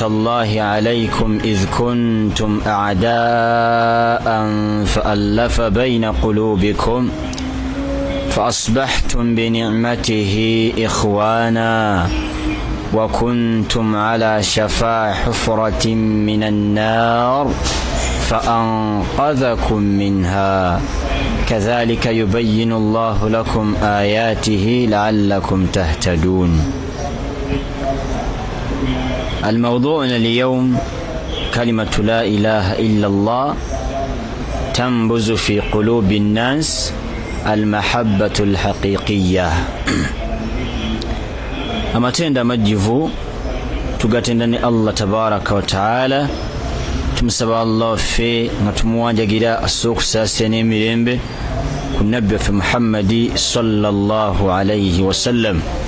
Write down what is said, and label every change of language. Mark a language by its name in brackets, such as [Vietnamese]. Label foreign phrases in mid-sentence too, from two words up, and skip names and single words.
[Arabic] الله عليكم إذ كنتم أعداء فألف بين قلوبكم فأصبحتم بنعمته إخوانا وكنتم على شفا حفرة من النار فأنقذكم منها كذلك يبين الله لكم آياته لعلكم تهتدون. الموضوع اليوم كلمة لا إله إلا الله تنبذ في قلوب الناس المحبة الحقيقية. [Ganda] amatenda amajjivu tugatendane [Arabic] الله تبارك وتعالى, [Ganda] tumusaba Allah ffe nga tumuwanjagira asookusaasira n'emirembe ku nabbi waffe Muhammadi [Arabic] صلى الله عليه وسلم.